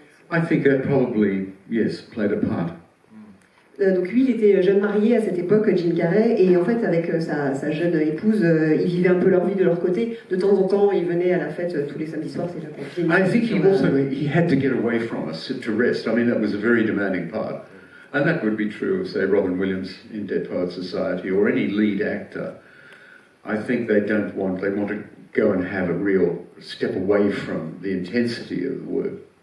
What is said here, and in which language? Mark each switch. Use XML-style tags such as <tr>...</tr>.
<en>I think that probably, yes, played a part.</en> <fr>Donc lui, il était jeune marié à cette époque, Jim Carrey, et en fait, avec sa jeune épouse, ils vivaient un peu leur vie de leur côté. De temps en temps, ils venaient à la fête tous les samedis soirs, c'est là qu'on</fr> <en>I think he had to get away from us to rest. I mean, that was a very demanding part. And that would be true of, say, Robin Williams in Dead Poets Society, or any lead actor. I think they want to go and have a real step away from the intensity of the work.</en>